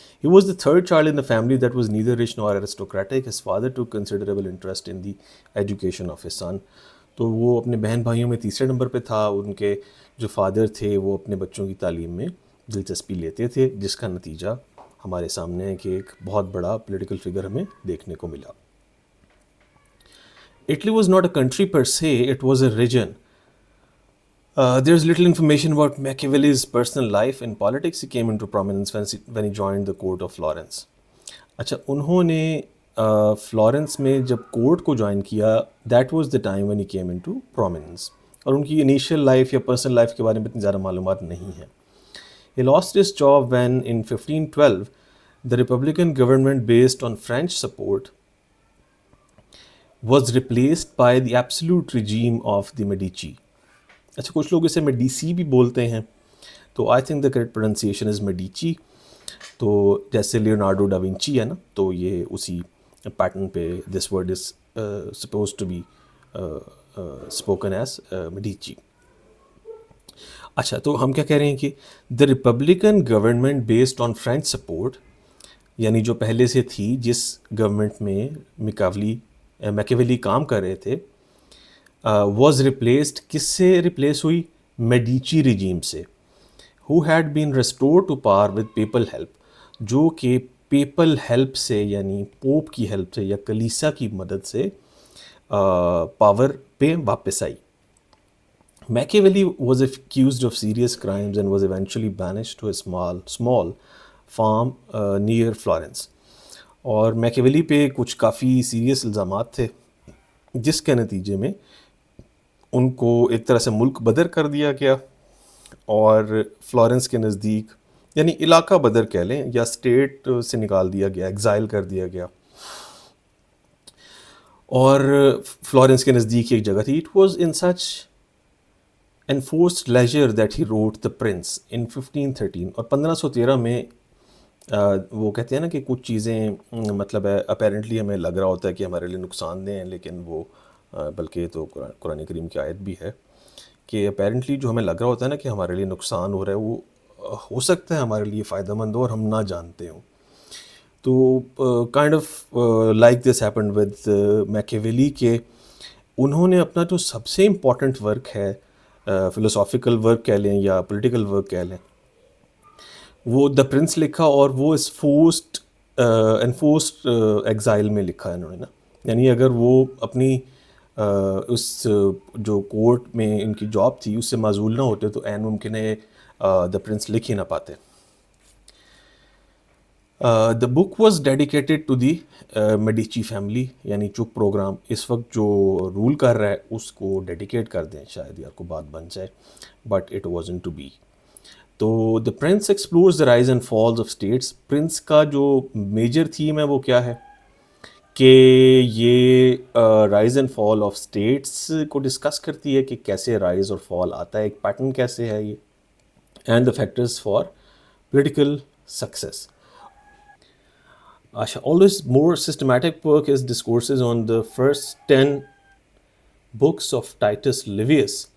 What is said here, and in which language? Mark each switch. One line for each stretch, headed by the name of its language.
English: He was the third child in the family that was neither rich nor aristocratic. His father took considerable interest in the education of his son.
Urdu: تو وہ اپنے بہن بھائیوں میں تیسرے number پہ تھا. ان کے جو فادر تھے وہ اپنے بچوں کی تعلیم میں دلچسپی لیتے تھے، جس کا نتیجہ ہمارے سامنے ہے کہ ایک بہت بڑا پولیٹیکل فگر ہمیں دیکھنے کو ملا.
English: Italy was not a country per se, it was a region. There's little information about Machiavelli's personal life and politics. He came into prominence when he joined the court of Florence.
Urdu: اچھا، انہوں نے Florence میں جب court کو join کیا،
English: That was the time when he came into prominence.
Urdu: اور ان کی initial life یا پرسنل لائف کے بارے میں اتنی زیادہ معلومات نہیں ہیں.
English: He lost his job when in 1512 the Republican government based on French support was replaced by the absolute regime of the Medici.
Urdu: اچھا، کچھ لوگ اسے میڈیسی بھی بولتے ہیں، تو
English: I think the correct pronunciation is Medici.
Urdu: تو جیسے لیونارڈو ڈا ونچی ہے نا، تو یہ اسی پیٹرن پہ
English: This word is suppose to be spoken as Medici.
Urdu: اچھا، تو ہم کیا کہہ رہے ہیں کہ
English: the republican government based on French support,
Urdu: یعنی جو پہلے سے تھی جس گورنمنٹ میں میکیویلی کام کر رہے تھے،
English: Was replaced.
Urdu: کس سے ریپلیس ہوئی؟ میڈیچی رجیم سے.
English: he had been restored to power with people help,
Urdu: جو کہ پیپل ہیلپ سے یعنی پوپ کی ہیلپ سے یا کلیسا کی مدد سے پاور پہ واپس آئی.
English: Machiavelli was accused of serious crimes and was eventually banished to a small farm near Florence.
Urdu: اور میکیویلی پہ کچھ کافی سیریس الزامات تھے، جس کے نتیجے میں ان کو ایک طرح سے ملک بدر کر دیا گیا، اور فلورنس کے نزدیک یعنی علاقہ بدر کہہ لیں یا اسٹیٹ سے نکال دیا گیا، ایگزائل کر دیا گیا. اور فلورنس کے نزدیک ایک جگہ تھی.
English: It was in such enforced leisure that he wrote The Prince in 1513.
Urdu: اور 1513 میں وہ کہتے ہیں نا کہ کچھ چیزیں مطلب ہے اپیرنٹلی ہمیں لگ رہا ہوتا ہے کہ ہمارے لیے نقصان دہ ہیں، لیکن وہ بلکہ تو قرآن کریم کی آیت بھی ہے کہ اپیرنٹلی جو ہمیں لگ رہا ہوتا ہے نا کہ ہمارے لیے نقصان ہو رہا ہے، وہ ہو سکتا ہے ہمارے لیے فائدہ مند ہو اور ہم نہ جانتے ہوں. تو
English: kind of like this happened with Machiavelli
Urdu: کہ انہوں نے اپنا جو سب سے امپورٹنٹ ورک ہے، فلوسافیکل ورک کہہ لیں یا پولیٹیکل ورک کہہ لیں، وہ دا پرنس لکھا، اور وہ اس انفورسڈ ایگزائل میں لکھا ہے انہوں نے نا. یعنی اگر وہ اپنی اس جو کورٹ میں ان کی جاب تھی اس سے معزول نہ ہوتے تو عین ممکن ہے دا پرنس لکھ ہی نہ پاتے.
English: the book was dedicated to the Medici family,
Urdu: یعنی جو پروگرام اس وقت جو رول کر رہا ہے اس کو ڈیڈیکیٹ کر دیں، شاید یار کو بات بن جائے،
English: But it wasn't to be. تو the prince explores the rise and falls of states.
Urdu: Prince کا جو میجر تھیم ہے وہ کیا ہے کہ یہ rise and fall of states کو ڈسکس کرتی ہے کہ کیسے رائز اور فال آتا ہے، ایک پیٹرن کیسے ہے یہ،
English: And the factors for political success. always more systematic work is discourses on the first 10 books of Titus Livius.